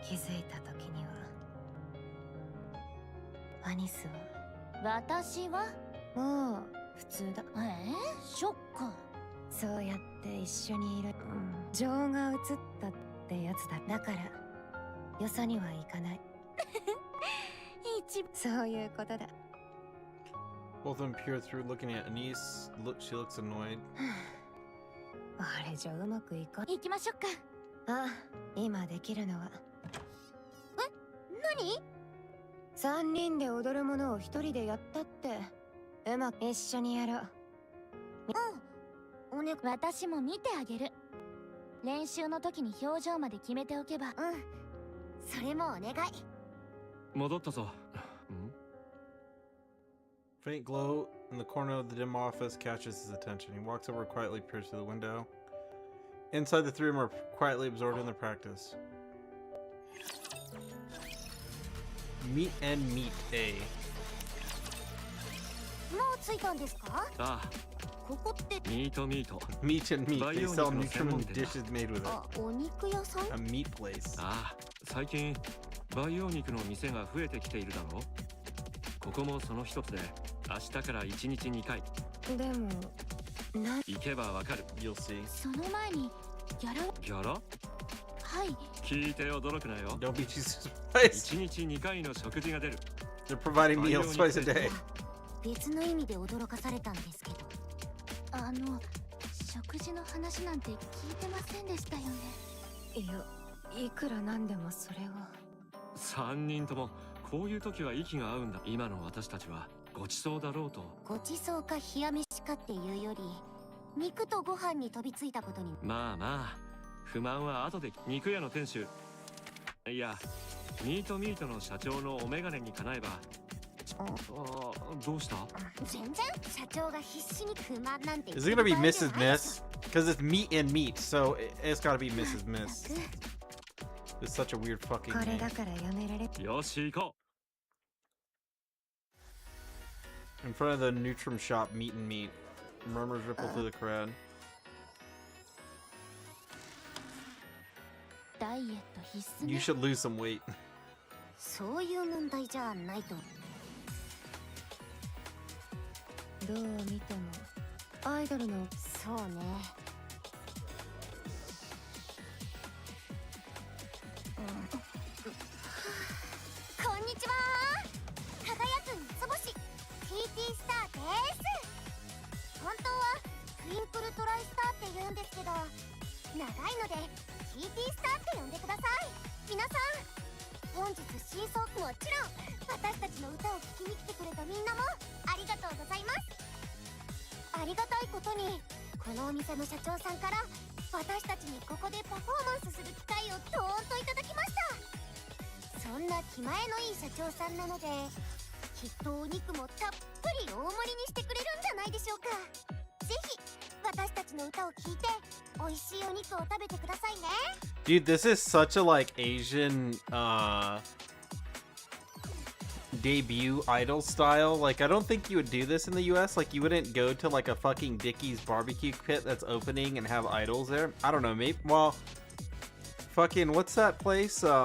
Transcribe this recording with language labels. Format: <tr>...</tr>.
<ja>気づいた時にはアニスは私はもう普通だ。ショック。そうやって一緒にいる、情が移ったってやつだ。だからよそには行かない。そういうことだ。</ja> <en>Both of them peer through, looking at Anise. She looks annoyed.</en> <ja>あれじゃうまくいかん。行きましょうか。ああ、今できるのは。何？3人で踊るものを1人でやったって。うまく一緒にやろう。うん。私も見てあげる。練習の時に表情まで決めておけば。それもお願い。戻ったぞ。</ja> <en>Faint glow in the corner of the dim office catches his attention. He walks over quietly, peers through the window. Inside, the three of them are quietly absorbed in their practice. Meet and meet A.</en> <ja>もう着いたんですか？ああ、ここって。ミートミート。</ja> <en>Meet and meet. They sell nutriment dishes made with it.</en> <ja>あ、お肉屋さん？</ja> <en>A meat place.</en> <ja>ああ、最近培養肉の店が増えてきているだろう。ここもその一つで、明日から1日2回。でも、行けばわかる。</ja> <en>You'll see.</en> <ja>その前にギャラ。ギャラ？はい。聞いて驚くなよ。</ja> <en>Don't be too surprised.</en> <ja>1日2回の食事が出る。</ja> <en>They're providing meals twice a day.</en> <ja>別の意味で驚かされたんですけど。食事の話なんて聞いてませんでしたよね。いや、いくらなんでもそれは。 3人ともこういう時は息が合うんだ。今の私たちはごちそうだろうと。ごちそうか冷や飯かっていうより、肉とご飯に飛びついたことに。まあまあ、不満は後で。肉屋の店主、いや、ミートミートの社長のお眼鏡にかなえば。どうした？全然社長が必死に不満なんて。</ja> <en>Is it gonna be Mrs. Miss? Because it's meat and meat, so it's gotta be Mrs. Miss. It's such a weird fucking</en> <ja>これ</ja> <en>name.</en> <ja>だからやめられ。よし行こ</ja> <en>In front of the Nutrim shop, meat and meat. Murmurs ripple through the crowd.</en> <ja>ダイエット必須ね。</ja> <en>You should lose some weight.</en> <ja>そういう問題じゃないと。どう見てもアイドルの。そうね。こんにちは。輝く三つ星 TT スターです。本当はトゥインクルトライスターって言うんですけど、長いので TT スターって呼んでください。皆さん、本日真相。もちろん私たちの歌を聴きに来てくれたみんなもありがとうございます。ありがたいことにこのお店の社長さんから私たちにここでパフォーマンスする機会をドーンといただきました。そんな気前のいい社長さんなので、きっとお肉もたっぷり大盛りにしてくれるんじゃないでしょうか。ぜひ私たちの歌を聴いて美味しいお肉を食べてくださいね。</ja> <en>Dude, this is such a like Asian debut idol style. Like, I don't think you would do this in the US. Like, you wouldn't go to like a fucking Dickie's barbecue pit that's opening and have idols there. I don't know, maybe. Well, fucking what's that place?</en>